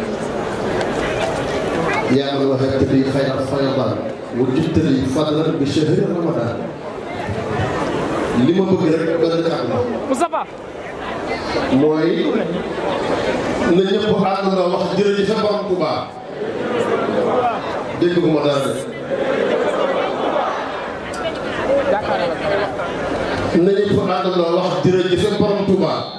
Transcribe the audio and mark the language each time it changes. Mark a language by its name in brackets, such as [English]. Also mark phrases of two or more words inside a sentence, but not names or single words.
[Arabic] يا من وهبت لي خير الفيضان وجدت لي فضلا بشهر رمضان. [Wolof] li ma bëgg rek gën a jàpp Moustapha mooy na ñëpp àndandoo wax jërëjëf Borom Touba. dégg nga ma dara de. na ñëpp àndandoo wax jërëjëf Borom Touba.